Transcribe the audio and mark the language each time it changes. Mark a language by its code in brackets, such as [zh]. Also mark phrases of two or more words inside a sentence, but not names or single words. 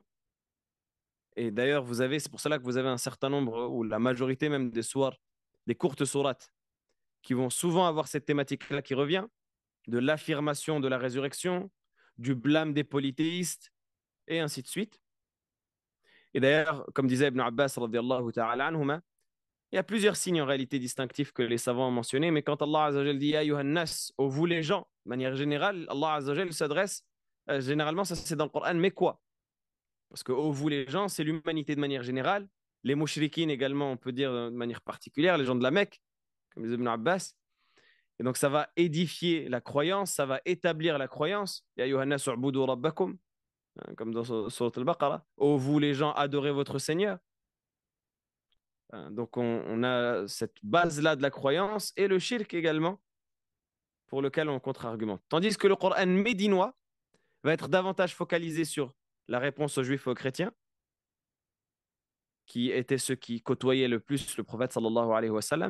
[fr] Et d'ailleurs, c'est pour cela que vous avez un certain nombre, ou la majorité même des sourates, des courtes sourates, qui vont souvent avoir cette thématique-là qui revient, de l'affirmation de la résurrection, du blâme des polythéistes, et ainsi de suite. Et d'ailleurs, comme disait Ibn Abbas, [ar] رضي الله تعالى عنهما, [fr] il y a plusieurs signes en réalité distinctifs que les savants ont mentionnés, mais quand Allah [ar] عز وجل [fr] dit [ar] يا أيها الناس, [fr] ô vous les gens, de manière générale, Allah [ar] عز وجل [fr] s'adresse, généralement, ça c'est dans le Coran, mais quoi? Parce que ô vous les gens, c'est l'humanité de manière générale, Les mouchriquines également, on peut dire de manière particulière, les gens de la Mecque, comme les Ibn Abbas. Et donc, ça va édifier la croyance, ça va établir la croyance. [ar] يا أيها الناس اعبدوا ربكم, [fr] comme dans Surat al-Baqarah. Ô vous les gens, adorez votre Seigneur. Donc, on a cette base-là de la croyance et le shirk également, pour lequel on contre-argumente. Tandis que le Coran médinois va être davantage focalisé sur la réponse aux juifs et aux chrétiens, qui étaient ceux qui côtoyaient le plus le prophète [ar] صلى الله عليه وسلم.